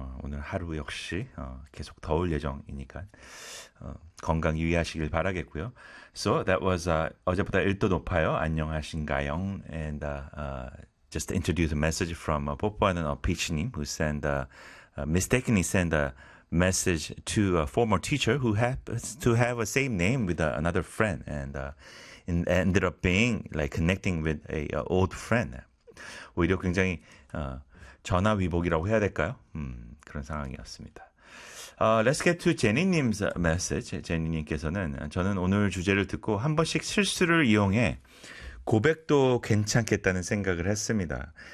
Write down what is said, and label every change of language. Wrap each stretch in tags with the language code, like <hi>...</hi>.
<ko>오늘 하루 역시 계속 더울 예정이니까 건강 유의하시길 바라겠고요.</ko> <en>So that was</en> <ko>어제보다 1도 높아요. 안녕하신가요?</ko> <en>And just to introduce a message from 뽀뽀하는 피치님 who sent mistakenly sent a message to a former teacher who happens to have a same name with another friend and ended up being like connecting with a old friend.</en> <ko>오히려 굉장히 전화위복이라고 해야 될까요? 그런 상황이었습니다.</ko> <en>Let's get to Jenny님's message.</en> <ko>Jenny님께서는 저는 오늘 주제를 듣고 한 번씩 실수를 이용해 고백도 괜찮겠다는 생각을 했습니다.</ko>